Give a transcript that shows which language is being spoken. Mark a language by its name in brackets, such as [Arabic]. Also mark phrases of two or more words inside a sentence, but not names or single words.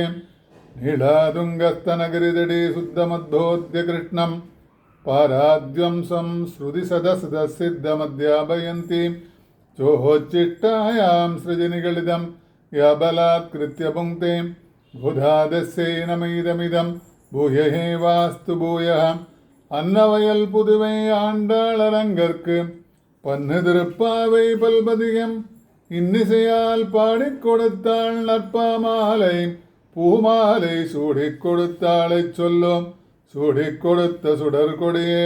[Sanskrit] नीलातुङ्गस्तनगिरितटे शुद्धमद्बोध्य कृष्णं पाराद्वंसं श्रुतिसदसदसिद्धमध्यापयन्ती चोच्चिष्टायां सृजनिगलितं या बलात्कृत्य पुङ्क्ते भूधादस्यै नमैदमिदं भूयहे वास्तु भूयः। [Tamil] அன்னவயல் புதுவை ஆண்டாளரங்கற்கு பன்னு திருப்பாவை பல்பதிகம் இன்னிசையால் பாடிக் கொடுத்தாள் நற்பாமாலை பூமாலை சூடிக் கொடுத்தாளை சொல்லும் சூடிக் கொடுத்த சுடர் கொடியே